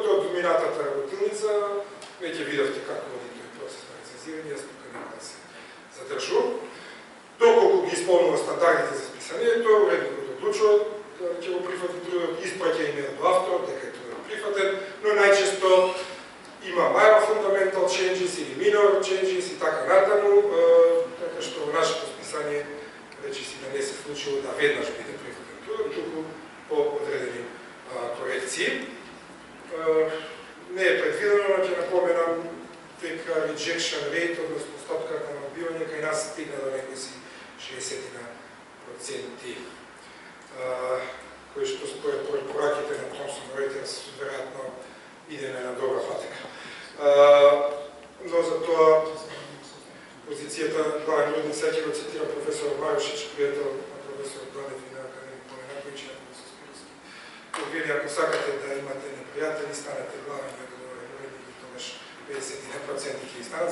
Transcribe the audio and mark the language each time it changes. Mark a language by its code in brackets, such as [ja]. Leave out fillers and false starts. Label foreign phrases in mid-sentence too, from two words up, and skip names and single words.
[mk] Од минатата работилница веќе видовте како води тој процес на рецензирање, јас тука нема да се задржувам. Доколку ги исполнува стандардите за списанието, уредникот одлучува да ќе го прифати трудот, испраќа имейл до авторот дека е трудот прифатен, но најчесто има [en] minor fundamental changes [mk] или [en] minor changes [mk] и така натаму, така што во нашето списание речи си да не се случило да веднаш биде прифатен трудот, туку по одредени корекции. Не е предвидено, но ќе напоменам дека [en] rejection rate, [mk] односно стотката на одбивање кај нас стигна до некои си 60%, кои што според препораките на Thomson Reuters веројатно идеме на добра патека. Но за тоа позицијата главен уредник, сега ќе го цитирам професор Марушич, пријател на професор Ганев и на академик Поменаковиќ, вие ако сакате да имате непријатели, станете главен уредник и тогаш 50% ќе станат.